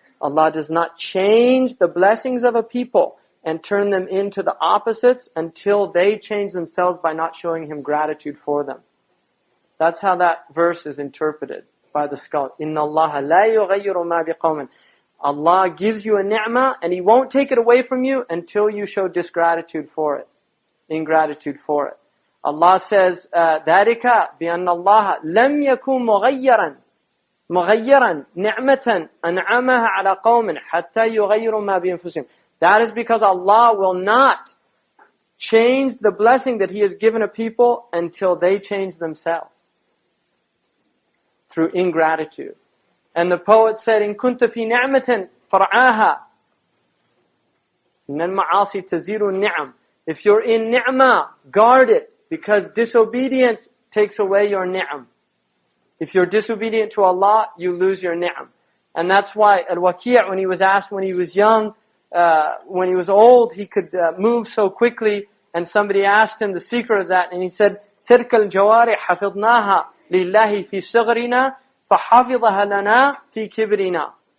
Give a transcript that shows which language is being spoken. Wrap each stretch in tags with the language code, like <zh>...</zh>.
<en>Allah does not change the blessings of a people and turn them into the opposites until they change themselves by not showing Him gratitude for them. That's how that verse is interpreted by the scholars.</en> <ar>إِنَّ اللَّهَ لَا يُغَيِّرُ مَا بِقَوْمٍ.</ar> <en>Allah gives you a ni'mah, and He won't take it away from you until you show ingratitude for it.</en> <ar>Allah says, ذَلِكَ بِأَنَّ اللَّهَ لَمْ يَكُنْ مُغَيِّرًا نِعْمَةً أَنْعَمَهَا عَلَى قَوْمٍ حَتَّى يُغَيِّرُوا مَا بِأَنفُسِهِمْ.</ar> <en>That is because Allah will not change the blessing that He has given a people until they change themselves through ingratitude.</en> <ar>And the poet said, إِن كُنْتَ فِي نِعْمَةٍ فَرْعَاهَا إِنَّ الْمَعَاصِي تَزِيرُ النِّعَمِ.</ar> <en>If you're in ni'mah, guard it, because disobedience takes away your ni'am. If you're disobedient to Allah, you lose your ni'am. And that's why Al-Waqi' when he was asked when he was young, when he was old, he could move so quickly, and somebody asked him the secret of that, and he said,</en> <ar>تِلْكَ الْجَوَارِحْ حَفِظْنَاهَا لِلَّهِ فِي صِغْرِنَا فَحَفِظَهَا لَنَا فِي كِبْرِنَا.</ar>